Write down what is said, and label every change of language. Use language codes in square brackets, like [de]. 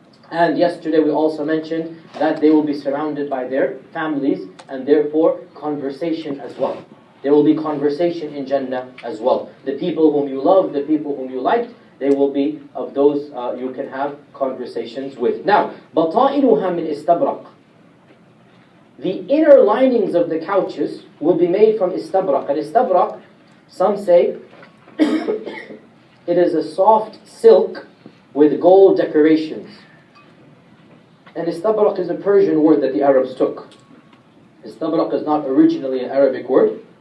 [en] And yesterday we also mentioned that they will be surrounded by their families, and therefore conversation as well. There will be conversation in Jannah as well. The people whom you love, the people whom you liked, they will be of those you can have conversations with. Now, [ar] بَطَائِنُهَا مِنْ إِسْتَبْرَقٍ. [en] The inner linings of the couches will be made from istabraq. And istabraq, some say, it is a soft silk with gold decorations. And istabraq is a Persian word that the Arabs took. Istabraq is not originally an Arabic word.